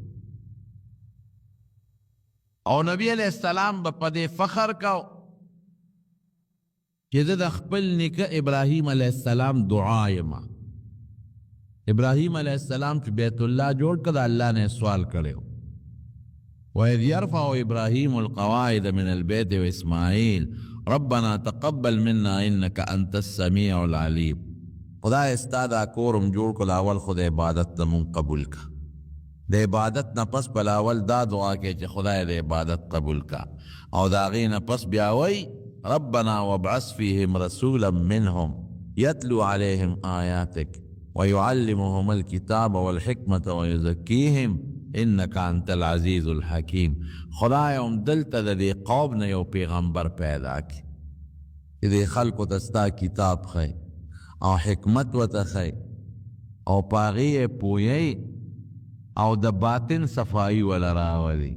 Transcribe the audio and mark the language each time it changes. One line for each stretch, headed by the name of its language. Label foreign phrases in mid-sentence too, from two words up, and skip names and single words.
Pashto: او نبی
Arabic: علیہ السلام
Pashto: به په دې فخر کو چې زه د خپل نیکه ابراهیم
Arabic: علیہ السلام
Pashto: دعا یم. ابراهیم علیہ السلام چې بیت الله جوړ کړ د الله نه سوال کړی
Arabic: وَإِذْ يَرْفَعُ إِبْرَاهِيمُ الْقَوَاعِدَ مِنَ الْبَيْتِ وَإِسْمَاعِيلُ رَبَّنَا تَقَبَّلْ مِنَّا إِنَّكَ أَنْتَ السَّمِيعُ الْعَلِيمُ.
Pashto: خدای ستا دا کورم جوړ کړ اول خو د عبادت ته مونږ قبول کا. د عبادت نه پس بل اول دا دعا کې چې خدای د عبادت قبول کا او د هغې نه پس بیا وی
Arabic: ربنا وابعث فیهم رسولا منهم یتلو علیهم آیاتک ویعلمهم الکتاب والحکمة ویزکیهم انک انت العزیز الحکیم.
Pashto: خدای هم دلته د دې قوم نه یو پیغمبر پیدا کی چې دې خلکو ته ستا کتاب خی او حکمت ورته خی او په هغې یې پوهی او د باطن صفایی وله راولي.